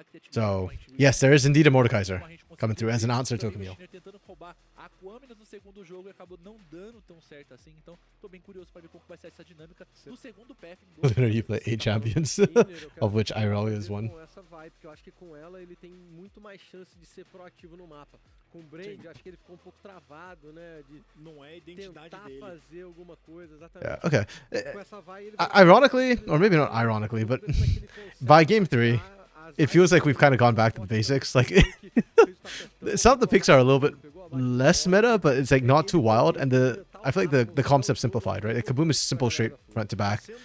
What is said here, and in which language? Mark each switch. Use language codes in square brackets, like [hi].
[en] So, yes, there is indeed a Mordekaiser coming through as an answer to Camille. [pt] roubar a Aquaminas no segundo jogo e acabou não dando tão certo assim. Então, tô bem curioso para ver como vai ser essa dinâmica do segundo path. [en] Literally, you play 8 champions, of which Irelia is one. [pt] Com essa vibe, que eu acho que com ela ele tem muito mais chance de ser proativo no mapa. Com o Brand, acho que ele ficou um pouco travado, né? De não é a identidade tentar dele. fazer alguma coisa, exatamente. [en] Yeah, okay. [pt] Com essa vibe, ele vai [en] Ironically, or maybe not ironically, but by game 3, it feels like we've kind of gone back to the basics. Like, some of the picks are a little bit less meta, but it's like not too wild, and I feel like the concept simplified, right? Like, Kaboom is simple straight front to back.